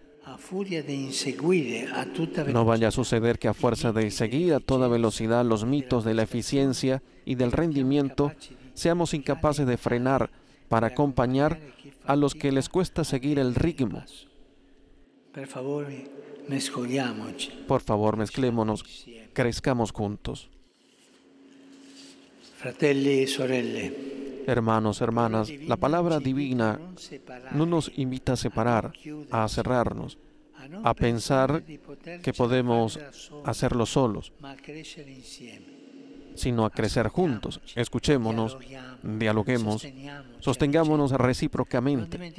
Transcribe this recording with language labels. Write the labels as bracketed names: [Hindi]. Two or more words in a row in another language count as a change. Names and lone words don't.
[Spanish] No vaya a suceder que a fuerza de seguir a toda velocidad los mitos de la eficiencia y del rendimiento, seamos incapaces de frenar para acompañar a los que les cuesta seguir el ritmo. Por favor, mezclémonos, crezcamos juntos. [Italian] Fratelli e sorelle, [Spanish] Hermanos, hermanas, la palabra divina no nos invita a separar, a cerrarnos, a pensar que podemos hacerlo solos, sino a crecer juntos. Escuchémonos, dialoguemos, sostengámonos recíprocamente.